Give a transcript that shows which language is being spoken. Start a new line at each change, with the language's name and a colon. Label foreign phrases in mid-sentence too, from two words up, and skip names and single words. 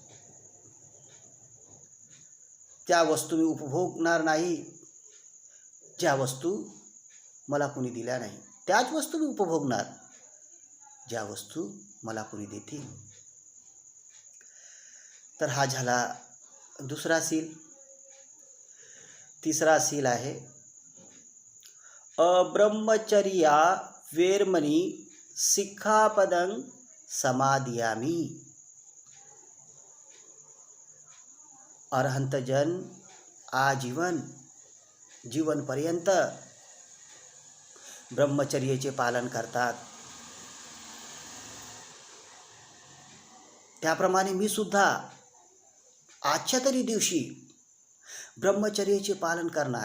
Marathi: त्या वस्तू मी उपभोगणार नाही ज्या वस्तू मला कोणी दिल्या नाही. त्याच वस्तू मी उपभोगणार ज्या वस्तू मला कोणी देतील. तर हा झाला दुसरा शील. तिसरा शील आहे
Pali: अब्रह्मचर्या वेरमणी सिक्खापदं समादियामी.
Marathi: अरहंत जन आजीवन जीवनपर्यंत ब्रह्मचर्याचे पालन करतात. त्याप्रमाणे मी सुद्धा आजच्या तरी दिवशी ब्रह्मचर्याचे पालन करणार.